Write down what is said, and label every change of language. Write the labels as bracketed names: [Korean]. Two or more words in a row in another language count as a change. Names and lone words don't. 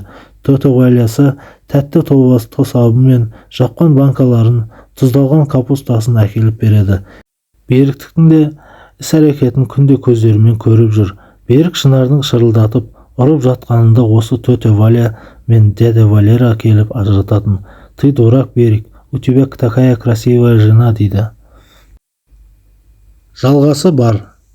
[Kazakh] Тетя Валясы тәтті тосабы мен жапқан банкаларын, тұздалған капустасын әкеліп береді. Беріктіктің де іс-әрекетін күнде көздерімен көріп жүр. Берік Шынардың шырылдатып ұрып жатқанында осы тетя Валя мен дядя Валера келіп ажырататын. [Russian] Ты дурак, Берік, у тебя такая красивая жена, [Kazakh] дейді. Жалғасы бар.